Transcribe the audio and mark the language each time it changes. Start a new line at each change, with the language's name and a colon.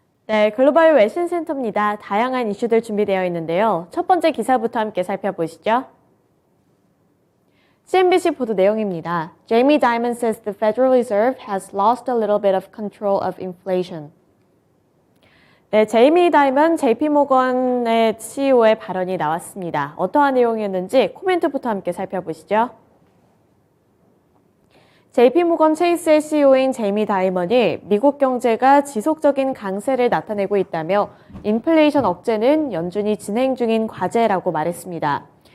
Korean: 네, 글로벌 외신 센터입니다. 다양한 이슈들 준비되어 있는데요. 첫 번째 기사부터 함께 살펴보시죠. CNBC 보도 내용입니다.
English: Jamie Dimon says the Federal Reserve has lost a little bit of control of inflation.
Korean: 네, 제이미 다이먼 JP모건의 CEO의 발언이 나왔습니다. 어떠한 내용이었는지 코멘트부터 함께 살펴보시죠. JP모건 체이스의 CEO인 제이미 다이먼이 미국 경제가 지속적인 강세를 나타내고 있다며 인플레이션 억제는 연준이 진행 중인 과제라고 말했습니다.